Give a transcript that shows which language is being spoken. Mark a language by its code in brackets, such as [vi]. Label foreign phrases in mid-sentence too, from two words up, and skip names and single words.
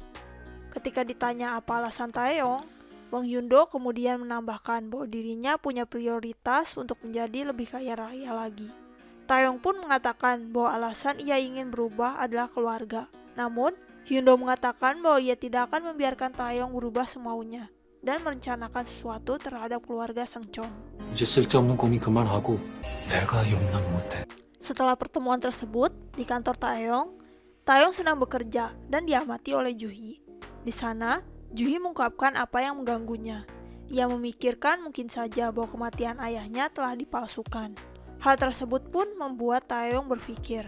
[id] Ketika ditanya apa alasan Taeyong, Hwang Yundo kemudian menambahkan bahwa dirinya punya prioritas untuk menjadi lebih kaya raya lagi. Taeyong pun mengatakan bahwa alasan ia ingin berubah adalah keluarga. Namun, Yundo mengatakan bahwa ia tidak akan membiarkan Taeyong berubah semaunya dan merencanakan sesuatu terhadap keluarga Seungcheon. [ko] 이제 쓸데없는 고민 그만하고 내가 용납 못해. [id] Setelah pertemuan tersebut di kantor Taeyong, Taeyong sedang bekerja dan diamati oleh Juhee. Di sana, Juhee mengungkapkan apa yang mengganggunya. Ia memikirkan mungkin saja bahwa kematian ayahnya telah dipalsukan. Hal tersebut pun membuat Taeyong berpikir.